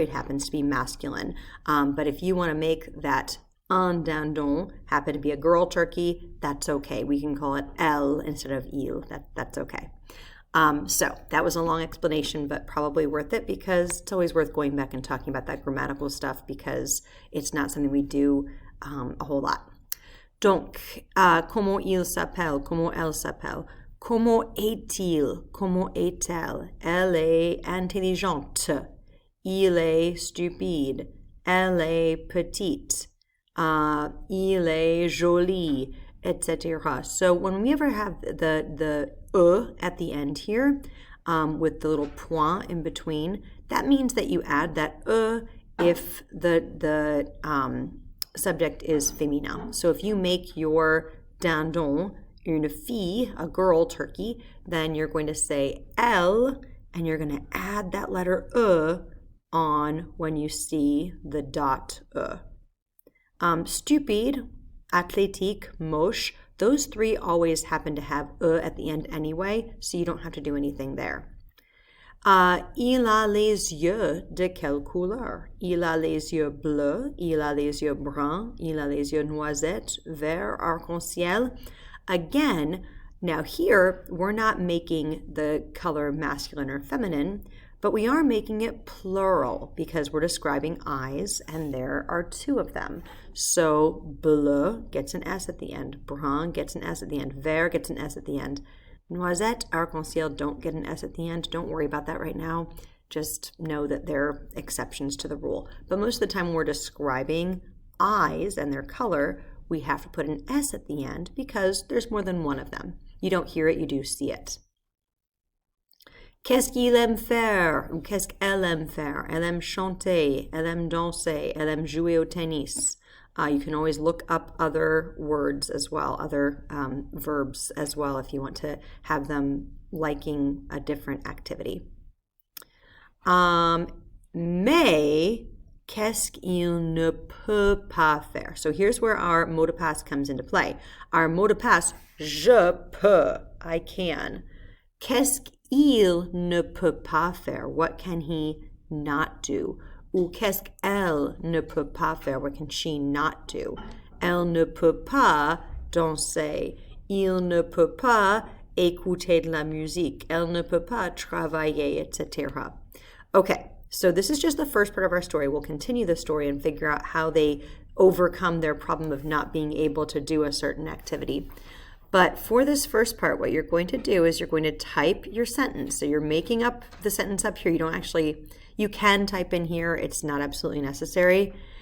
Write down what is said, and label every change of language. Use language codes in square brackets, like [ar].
[en] It happens to be masculine. But if you want to make that un dindon happen to be a girl turkey, that's okay. We can call it elle instead of il. That's okay. So that was a long explanation, but probably worth it because it's always worth going back and talking about that grammatical stuff because it's not something we do a whole lot. [fr] Donc, comment il s'appelle, comment elle s'appelle, comment est-il, comment est-elle, elle est intelligente, il est stupide, elle est petite, il est joli, etc. [en] So when we ever have the at the end here, with the little point in between, that means that you add that if the subject is féminin. So if you make your dindon une fille, a girl turkey, then you're going to say elle, and you're going to add that letter on when you see the dot stupid, athlétique, moche, those three always happen to have at the end anyway, so you don't have to do anything there. [fr] Il a les yeux de quelle couleur? Il a les yeux bleus, il a les yeux bruns, il a les yeux noisettes, vert, arc-en-ciel. [en] Again, now here, we're not making the color masculine or feminine, but we are making it plural because we're describing eyes, and there are two of them. So, bleu gets an S at the end, brun gets an S at the end, vert gets an S at the end. Noisette, arc-en-ciel don't get an S at the end. Don't worry about that right now. Just know that there are exceptions to the rule. But most of the time when we're describing eyes and their color, we have to put an S at the end because there's more than one of them. You don't hear it, you do see it. [fr] Qu'est-ce qu'il aime faire? Ou qu'est-ce qu'elle aime faire? Elle aime chanter, elle aime danser, elle aime jouer au tennis. [en] You can always look up other words as well, other verbs as well, if you want to have them liking a different activity. [fr] Mais, qu'est-ce qu'il ne peut pas faire? [en] So here's where our mot de passe comes into play. Our mot de passe, [fr] je peux, [en] I can. [fr] Qu'est-ce qu'il ne peut pas faire? [en] What can he not do? [fr] Ou qu'est-ce qu'elle ne peut pas faire? [en] What can she not do? [fr] Elle ne peut pas danser. Il ne peut pas écouter de la musique. Elle ne peut pas travailler, etc. [en] Okay, so this is just the first part of our story. We'll continue the story and figure out how they overcome their problem of not being able to do a certain activity. But for this first part, what you're going to do is you're going to type your sentence. So you're making up the sentence up here. You can type in here. It's not absolutely necessary.